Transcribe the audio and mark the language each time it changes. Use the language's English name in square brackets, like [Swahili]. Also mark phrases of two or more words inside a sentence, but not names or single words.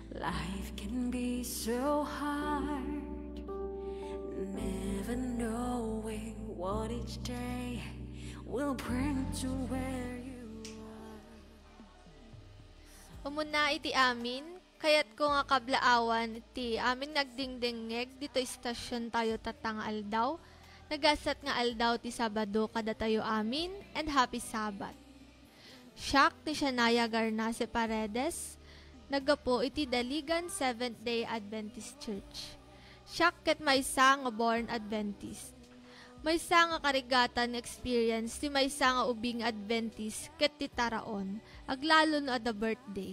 [English] Life can be so hard, never knowing what each day will bring to where you are. [Iloko] Umuna iti amin, kayat ko nga kablaawan iti amin nagdingdingeg dito istasyon tayo tatang aldaw. Nagasat nga aldaw ti Sabado kada tayo amin [English] and happy Sabbath. [Iloko] Siak ti Shania Garnase Paredes, nagapo iti Daligan Seventh-day Adventist Church. Siak ket maysa nga [English] born Adventist. [Iloko] Maysa nga karigatan experience ti maysa nga ubing Adventist ket ti taraon, aglalo no ada birthday.